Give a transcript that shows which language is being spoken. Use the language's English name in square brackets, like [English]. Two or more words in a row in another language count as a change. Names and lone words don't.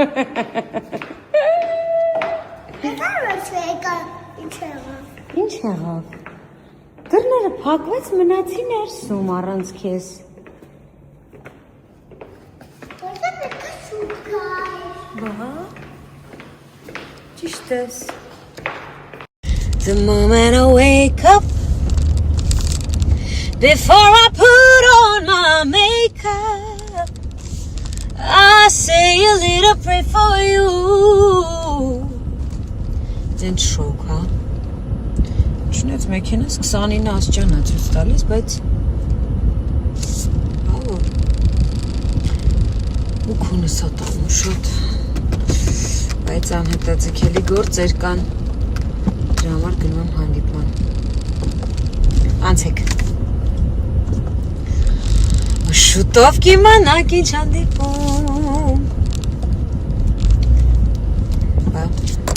[Armenian] Ինչ եղավ։ Դռները փակվեց, մնացի ներսում առանց քեզ։ Բա։ Ճիշտ ես։ [English] The moment I wake up before I put on my makeup I say a little prayer for you. [Armenian] Դեն շոկ, հա։ Չնայած մեքենաս 29 աստիճան է ցույց տալիս, բայց ու քունս է տանում շատ։ Բայց անհետաձգելի գործեր կան։ Դրա համար գնում եմ հանդիպման։ Անցեք։ Շուտով կիմանաք ինչ հանդիպում։ Բա